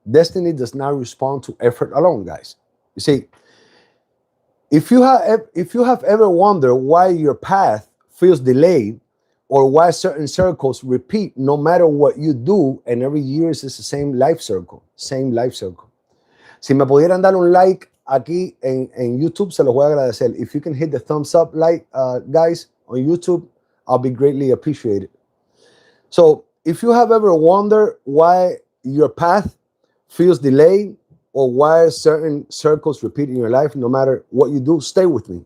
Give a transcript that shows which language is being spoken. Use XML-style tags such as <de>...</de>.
<en>Destiny does not respond to effort alone, guys. You see, if you have ever wondered why your path feels delayed or why certain circles repeat no matter what you do, and every year is the same life circle, same life circle.</en> <es>Si me pudieran dar un like aquí en YouTube, se los voy a agradecer.</es> <en>If you can hit the thumbs up like, guys, on YouTube, I'll be greatly appreciated. So if you have ever wondered why your path feels delayed or why certain circles repeat in your life, no matter what you do, stay with me.</en>